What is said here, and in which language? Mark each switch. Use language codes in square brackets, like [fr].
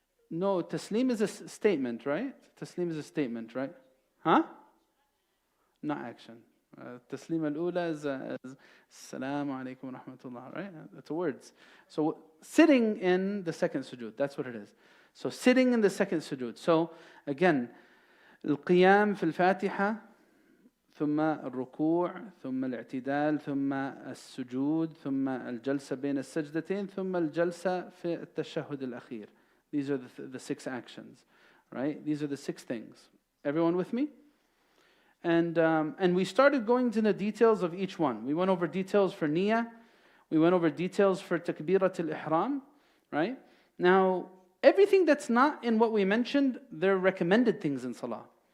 [en] No, taslim is a statement, right? Taslim is a statement, right? Huh? Not action. Taslim al-ula is Assalamu alaikum wa rahmatullah, right? That's words. So sitting in the second sujood, that's what it is. So sitting in the second sujood. So again, [ar] القيام في الفاتحة ثم الركوع ثم الاعتدال ثم السجود ثم الجلسة بين السجدتين ثم الجلسة في التشهد الأخير. [en] These are the 6 actions, right? These are the 6 things. Everyone with me? And we started going into the details of each one. We went over details for niyyah. We went over details for takbirat al-ihram, right? Now, everything that's not in what we mentioned, they're recommended things in salah.